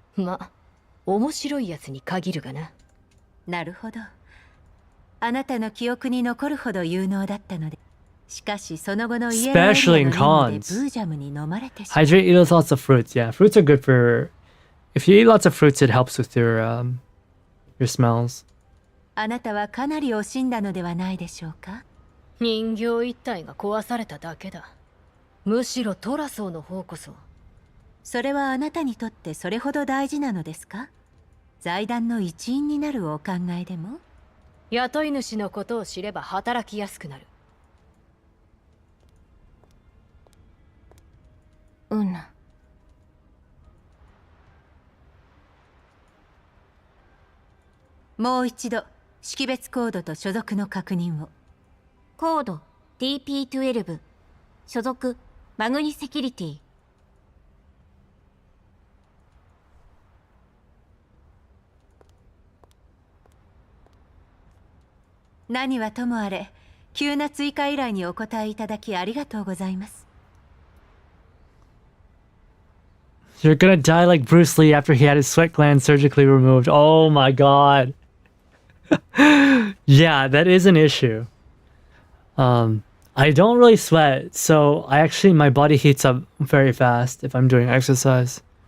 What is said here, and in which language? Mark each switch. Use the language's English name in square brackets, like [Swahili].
[Japanese] ま、面白いやつに限るがな。なるほど。あなたの記憶に残るほど有能だったので。しかしその後の家のエリアのリングでブージャムに飲まれてしまう。 [English] Hydrate, eat lots of fruits. Yeah, fruits are good for. If you eat lots of fruits, it helps with your smells. [Japanese] あなたはかなり惜しんだのではないでしょうか。人形一体が壊されただけだ。むしろトラソーの方こそ。それはあなたにとってそれほど大事なのですか。財団の一員になるお考えでも。雇い主のことを知れば働きやすくなる。うん。もう一度識別コードと所属の確認を。コード DP12 所属マグニセキュリティ。何はともあれ急な追加依頼にお答えいただきありがとうございます。 [English] You're gonna die like Bruce Lee after he had his sweat glands surgically removed. Oh my god. Yeah, that is an issue. I don't really sweat, so my body heats up very fast if I'm doing exercise.